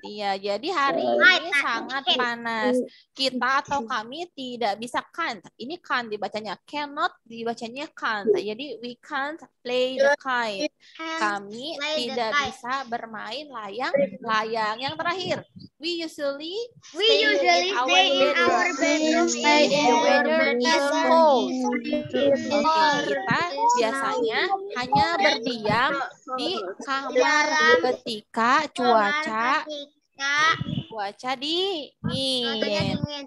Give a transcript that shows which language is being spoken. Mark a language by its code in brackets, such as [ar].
[id] Iya, jadi hari ini sangat panas. Kita atau kami tidak bisa can't. Ini can't dibacanya. Cannot dibacanya can't. [en] Jadi we can't play the kite. [id] Kami tidak bisa bermain layang-layang. Yang terakhir, [en] we usually stay in our bedroom. The weather is cold. [id] Kita biasanya hanya berdiam di kamar ketika cuaca dingin.